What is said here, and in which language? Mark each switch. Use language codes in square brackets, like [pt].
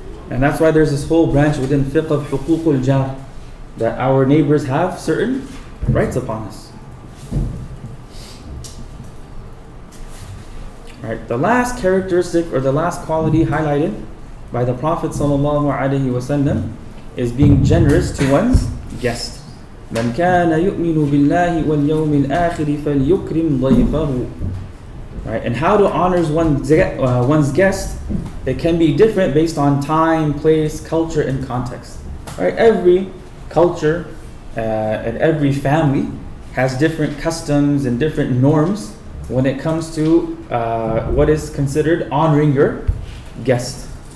[en] And that's why there's this whole branch within fiqh of حقوق الجار, that our neighbors have certain rights upon us. Right. The last characteristic or the last quality highlighted by the Prophet ﷺ is being generous to one's guest. [ar] من كان يؤمن بالله واليوم الآخر فليكرم ضيفه. [en] Right. And how to honor one's guest, it can be different based on time, place, culture, and context. Right. Every culture and every family has different customs and different norms when it comes to what is considered honoring your guest.